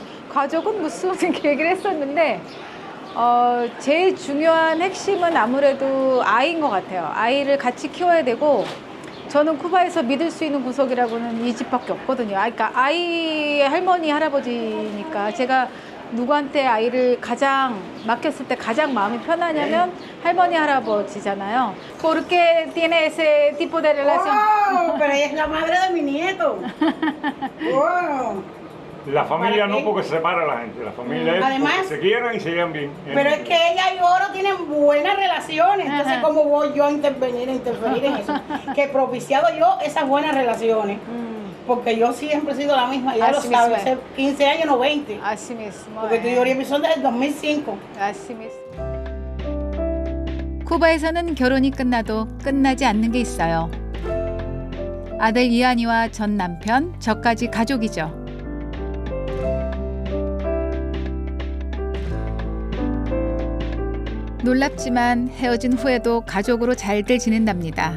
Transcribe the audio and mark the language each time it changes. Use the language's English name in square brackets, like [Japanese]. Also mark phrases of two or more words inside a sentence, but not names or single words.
[Korean] 가족은 무슨 이렇게 얘기를 했었는데 제일 중요한 핵심은 아무래도 아이인 것 같아요. 아이를 같이 키워야 되고 저는 쿠바에서 믿을 수 있는 구석이라고는 이 집밖에 없거든요. 그러니까 아이의 할머니, 할아버지니까 제가 누구한테 아이를 가장 맡겼을 때 가장 마음이 편하냐면 할머니, 할아버지잖아요. [Spanish] ¿Por qué tiene ese tipo de relación? Oh, pero ella es la madre de mi nieto. Wow. La familia no porque se separa a la gente, la familia es Además, porque se quieran y se llevan bien. Pero es que ella y Oro tienen buenas relaciones, entonces ¿cómo voy yo a interferir en eso? Que he propiciado yo esas buenas relaciones, porque yo siempre he sido la misma, ya lo sabes, hace 15 años, no 20. Así mismo. Porque tu Ori empezó desde el 2005. Así mismo. [Korean] 쿠바에서는 결혼이 끝나도 끝나지 않는 게 있어요. 아들 이한이와 전 남편, 저까지 가족이죠. 놀랍지만 헤어진 후에도 가족으로 잘들 지낸답니다.